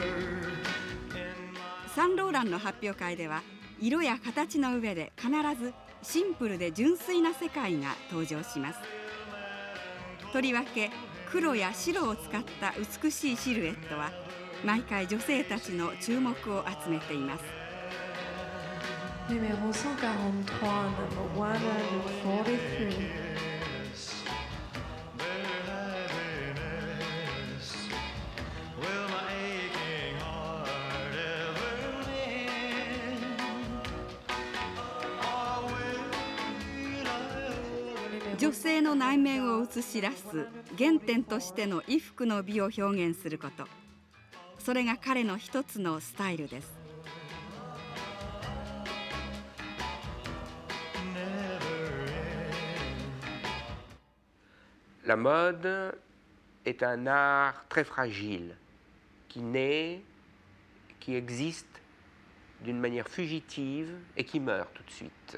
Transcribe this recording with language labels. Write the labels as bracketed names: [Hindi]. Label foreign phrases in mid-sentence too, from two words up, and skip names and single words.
[Japanese] サンローランの発表会では、色や形の上で必ずシンプルで純粋な世界が登場します。とりわけ黒や白を使った美しいシルエットは毎回女性たちの注目を集めています。 [French] Numéro 143, number 143. Numéro [Japanese] 女性の内面を映し出す原点としての衣服の美を表現すること、それが彼の一つのスタイルです。 [French] La mode est un art très fragile, qui naît, qui existe d'une manière fugitive et qui meurt tout de suite.